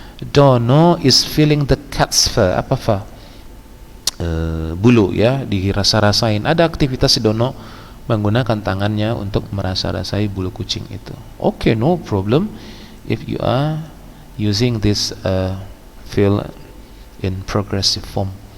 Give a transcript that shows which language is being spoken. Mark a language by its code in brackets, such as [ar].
[en] Dono is feeling the cat's fur. [id] Apa fur? Bulu ya, dirasa-rasain. Ada aktivitas si Dono menggunakan tangannya untuk merasa-rasai bulu kucing itu. [en] Okay, no problem if you are using this feel in progressive form.